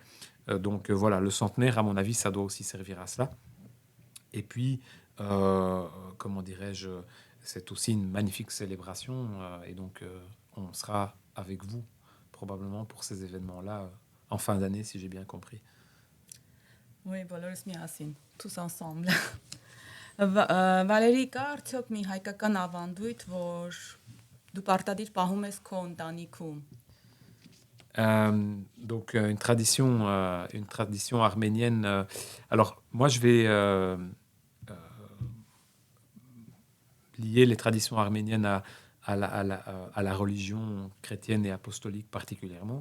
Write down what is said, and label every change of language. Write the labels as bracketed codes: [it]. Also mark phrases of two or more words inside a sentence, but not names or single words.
[fr] Donc voilà, le centenaire, à mon avis, ça doit aussi servir à cela. Et puis, comment dirais-je, c'est aussi une magnifique célébration et donc on sera avec vous probablement pour ces événements-là en fin d'année, si j'ai bien compris. Oui, [hy] բոլորս միասին, [fr] tous ensemble. [hy] Վալերի, կա արդյոք մի հայկական ավանդույթ, որ դու պարտադիր պահում ես քո ընտանիքում? [fr] Donc une tradition arménienne. Alors moi je vais lier les traditions arméniennes à la religion chrétienne et apostolique particulièrement.